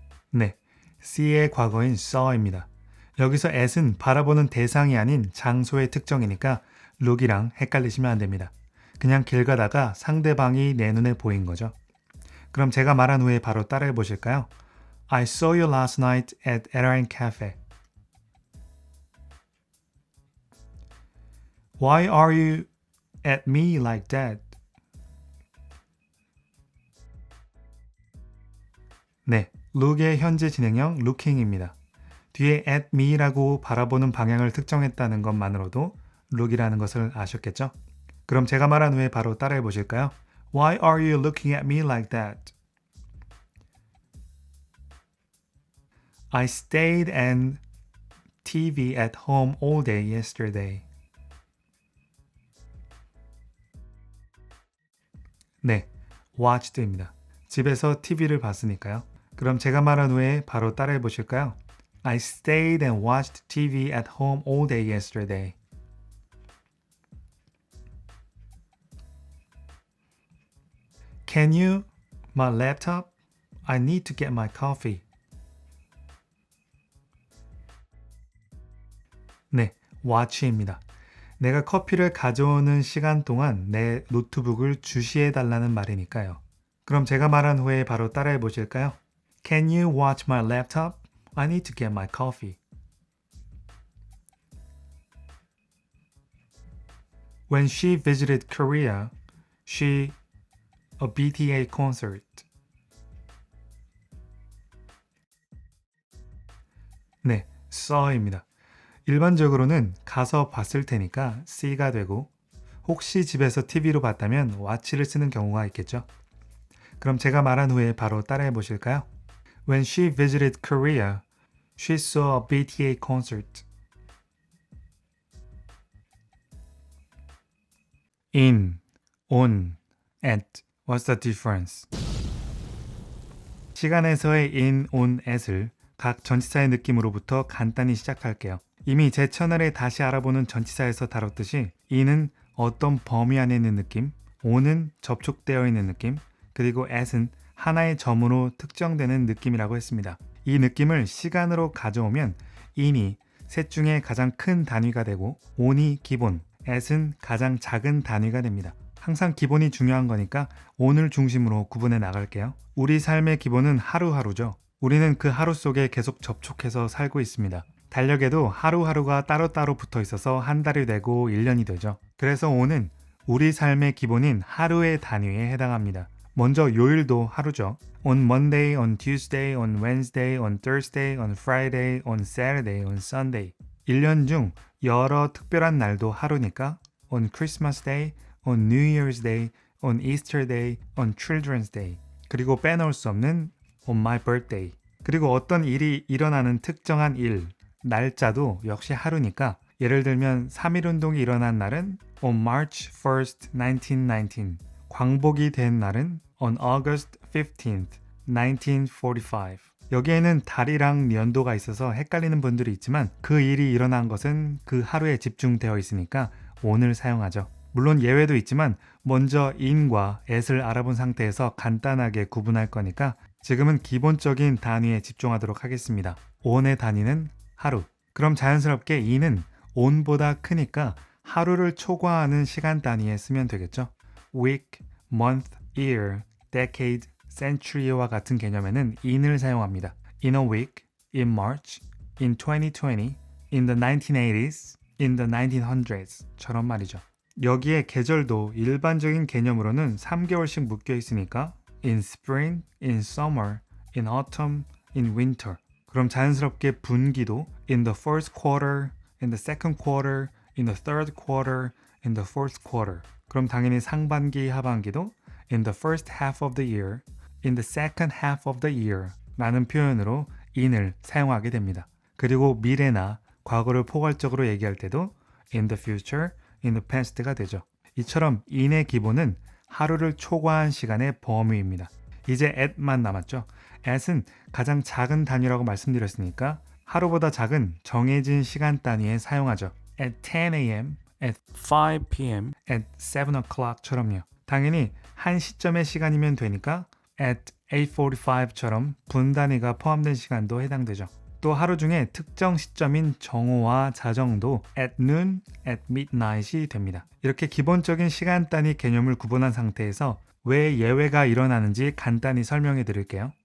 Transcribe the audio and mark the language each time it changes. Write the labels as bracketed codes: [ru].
[ko] 네, see의 과거인 saw입니다. 여기서 at은 바라보는 대상이 아닌 장소의 특정이니까 look이랑 헷갈리시면 안 됩니다. 그냥 길 가다가 상대방이 내 눈에 보인 거죠. 그럼 제가 말한 후에 바로 따라해 보실까요? [en] I saw you last night at Airline Cafe. Why are you at me like that? [ko] 네, look의 현재 진행형 looking입니다. 뒤에 at me라고 바라보는 방향을 특정했다는 것만으로도 look이라는 것을 아셨겠죠? 그럼 제가 말한 후에 바로 따라해 보실까요? [en] Why are you looking at me like that? I stayed and TV at home all day yesterday. [ko] 네, watched입니다. 집에서 TV를 봤으니까요. 그럼 제가 말한 후에 바로 따라해 보실까요? [en] I stayed and watched TV at home all day yesterday. Can you? My laptop? I need to get my coffee. [ko] 네, watch입니다. 내가 커피를 가져오는 시간 동안 내 노트북을 주시해 달라는 말이니까요. 그럼 제가 말한 후에 바로 따라해 보실까요? [en] Can you watch my laptop? I need to get my coffee. When she visited Korea, she a BTA concert. [ko] 네, saw입니다. 일반적으로는 가서 봤을 테니까 see가 되고 혹시 집에서 TV로 봤다면 watch를 쓰는 경우가 있겠죠. 그럼 제가 말한 후에 바로 따라해 보실까요? [en] When she visited Korea, she saw a BTA concert. In, on, at. What's the difference? [ko] 시간에서의 in, on, at을 각 전치사의 느낌으로부터 간단히 시작할게요. 이미 제 채널에 다시 알아보는 전치사에서 다뤘듯이 in은 어떤 범위 안에 있는 느낌, on은 접촉되어 있는 느낌, 그리고 at은 하나의 점으로 특정되는 느낌이라고 했습니다. 이 느낌을 시간으로 가져오면 in이 셋 중에 가장 큰 단위가 되고 on이 기본, at은 가장 작은 단위가 됩니다. 항상 기본이 중요한 거니까 on을 중심으로 구분해 나갈게요. 우리 삶의 기본은 하루하루죠. 우리는 그 하루 속에 계속 접촉해서 살고 있습니다. 달력에도 하루하루가 따로따로 붙어 있어서 한 달이 되고 1년이 되죠. 그래서 on은 우리 삶의 기본인 하루의 단위에 해당합니다. 먼저 요일도 하루죠. [en] On Monday, on Tuesday, on Wednesday, on Thursday, on Friday, on Saturday, on Sunday. [ko] 1년 중 여러 특별한 날도 하루니까 [en] on Christmas Day, on New Year's Day, on Easter Day, on Children's Day. [ko] 그리고 빼놓을 수 없는 [en] on my birthday. [ko] 그리고 어떤 일이 일어나는 특정한 일, 날짜도 역시 하루니까 예를 들면 3.1운동이 일어난 날은 [en] on March 1st, 1919. [ko] 광복이 된 날은 [en] on August 15th, 1945. [ko] 여기에는 달이랑 연도가 있어서 헷갈리는 분들이 있지만 그 일이 일어난 것은 그 하루에 집중되어 있으니까 on을 사용하죠. 물론 예외도 있지만 먼저 in과 at을 알아본 상태에서 간단하게 구분할 거니까 지금은 기본적인 단위에 집중하도록 하겠습니다. on의 단위는 하루. 그럼 자연스럽게 in은 on보다 크니까 하루를 초과하는 시간 단위에 쓰면 되겠죠. [en] week, month, year, decade, century [ko] 와 같은 개념에는 in을 사용합니다. [en] In a week, in March, in 2020, in the 1980s, in the 1900s [ko] 처럼 말이죠. 여기에 계절도 일반적인 개념으로는 3개월씩 묶여 있으니까 [en] in spring, in summer, in autumn, in winter. [ko] 그럼 자연스럽게 분기도 [en] in the first quarter, in the second quarter, in the third quarter, in the fourth quarter. [ko] 그럼 당연히 상반기, 하반기도 [en] in the first half of the year, in the second half of the year [ko] 라는 표현으로 in을 사용하게 됩니다. 그리고 미래나 과거를 포괄적으로 얘기할 때도 [en] in the future, in the past [ko] 가 되죠. 이처럼 in의 기본은 하루를 초과한 시간의 범위입니다. 이제 at만 남았죠. at은 가장 작은 단위라고 말씀드렸으니까 하루보다 작은 정해진 시간 단위에 사용하죠. [en] at 10 a.m., at 5 p.m., at 7 o'clock처럼요. [ko] 당연히 한 시점의 시간이면 되니까 at 8:45처럼 분 단위가 포함된 시간도 해당되죠. 또 하루 중에 특정 시점인 정오와 자정도 [en] at noon, at midnight [ko] 이 됩니다. 이렇게 기본적인 시간 단위 개념을 구분한 상태에서 왜 예외가 일어나는지 간단히 설명해 드릴게요.